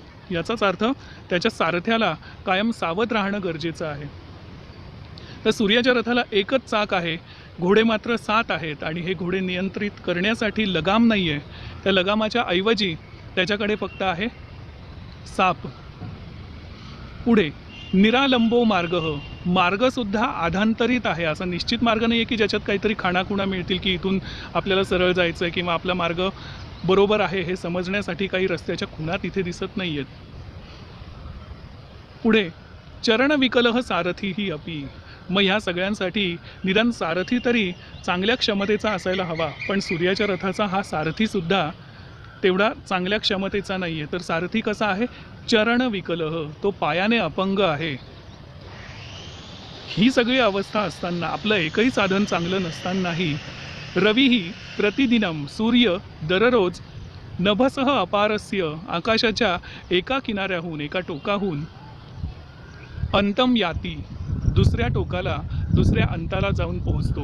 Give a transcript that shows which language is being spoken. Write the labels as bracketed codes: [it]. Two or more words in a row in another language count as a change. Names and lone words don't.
[mr] याचाच अर्थ त्याच्या सारथ्याला कायम सावध राहणं गरजेचं आहे. तर सूर्याच्या रथाला एकच चाक आहे, घोडे मात्र 7 आहेत आणि हे घोडे नियंत्रित करण्यासाठी लगाम नाही आहे. त्या लगामाच्या ऐवजी त्याच्याकडे फक्त आहे साप. पुढे [sa] निरालंबो मार्गः, [mr] मार्गसुद्धा आधांतरित आहे. असा निश्चित मार्ग नाही आहे की ज्याच्यात काहीतरी खाणाखुणा मिळतील की इथून आपल्याला सरळ जायचं आहे किंवा आपला मार्ग बरोबर आहे हे समजण्यासाठी काही रस्त्याच्या खुणा तिथे दिसत नाही आहेत. [sa] पुढे चरणविकलः सारथीही अपि, [mr] मग ह्या सगळ्यांसाठी निदान सारथी तरी चांगल्या क्षमतेचा असायला हवा, पण सूर्याच्या रथाचा हा सारथीसुद्धा तेवढा चांगल्या क्षमतेचा नाही आहे. तर सारथी कसा आहे? चरणविकलः, तो पायाने अपंग आहे. ही सगळी अवस्था असताना, आपलं एकही साधन चांगलं नसतानाही [sa] रवीही प्रतिदिनम, [mr] सूर्य दररोज [sa] नभसह अपारस्य, [mr] आकाशाच्या एका किनाऱ्याहून, एका टोकाहून [sa] अंतम याती, [mr] दुसऱ्या टोकाला, दुसऱ्या अंताला जाऊन पोहोचतो.